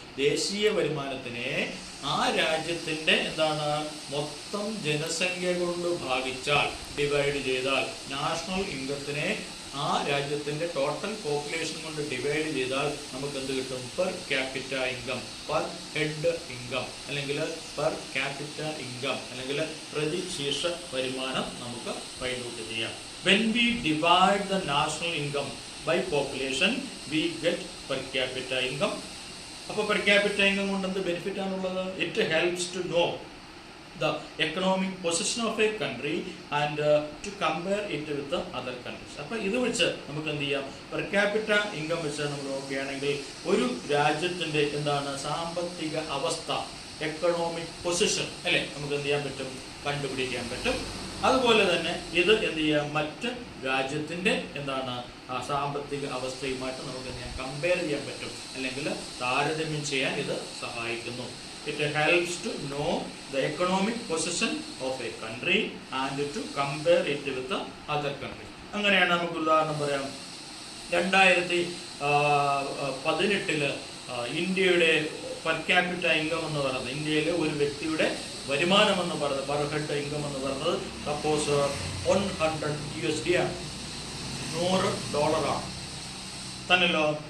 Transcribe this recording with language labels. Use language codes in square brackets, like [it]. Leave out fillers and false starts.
[ml] ദേശീയ വരുമാനത്തിനെ ആ രാജ്യത്തിന്റെ എന്താണ് മൊത്തം ജനസംഖ്യ കൊണ്ട് ഭാഗിച്ചാൽ, ഡിവൈഡ് ചെയ്താൽ, നാഷണൽ ഇൻകത്തിനെ ആ രാജ്യത്തിന്റെ ടോട്ടൽ പോപ്പുലേഷൻ കൊണ്ട് ഡിവൈഡ് ചെയ്താൽ നമുക്ക് എന്ത് കിട്ടും? Per capita income, per head income അല്ലെങ്കിൽ പെർ ക്യാപിറ്റ ഇൻകം അല്ലെങ്കിൽ പ്രതിശീർഷ വരുമാനം നമുക്ക് ഫൈൻഡ് ഔട്ട് ചെയ്യാം. [en] When we divide the national income by population, we get per capita income. [ml] അപ്പോൾ per capita income കൊണ്ട് എന്ത് ബെനിഫിറ്റ് ആണുള്ളത്? [en] It helps to know the economic position of a country and to compare it with the other countries. [ml] അപ്പോൾ ഇത് വെച്ച് നമുക്ക് എന്ത് ചെയ്യാം? per capita income വെച്ച് നമ്മൾ നോക്കുകയാണെങ്കിൽ ഒരു രാജ്യത്തിന്റെ എന്താണ് സാമ്പത്തിക അവസ്ഥ, എക്കണോമിക് പൊസിഷൻ അല്ലെ, നമുക്ക് എന്ത് ചെയ്യാൻ പറ്റും? കണ്ടുപിടിക്കാൻ പറ്റും. അതുപോലെ തന്നെ ഇത് എന്ത് ചെയ്യാം? മറ്റ് രാജ്യത്തിന്റെ എന്താണ് സാമ്പത്തിക അവസ്ഥയുമായിട്ട് നമുക്ക് എന്ത് ചെയ്യാം? കമ്പയർ ചെയ്യാൻ പറ്റും അല്ലെങ്കിൽ താരതമ്യം ചെയ്യാൻ ഇത് സഹായിക്കുന്നു. [en] It helps to know the economic position of a country and to compare it with the other countries. [ml] അങ്ങനെയാണ് നമുക്ക് ഉദാഹരണം പറയാം. 2018 ഇന്ത്യയുടെ പെർ ക്യാപിറ്റ ഇൻകം എന്ന് പറയുന്നത്, ഇന്ത്യയിലെ ഒരു വ്യക്തിയുടെ വരുമാനം എന്ന് പറയുന്നത്, പെർ ഹെഡ് ഇൻകം എന്ന് പറയുന്നത് സപ്പോസ് $100 ആണ്, $100 തന്നല്ലോ.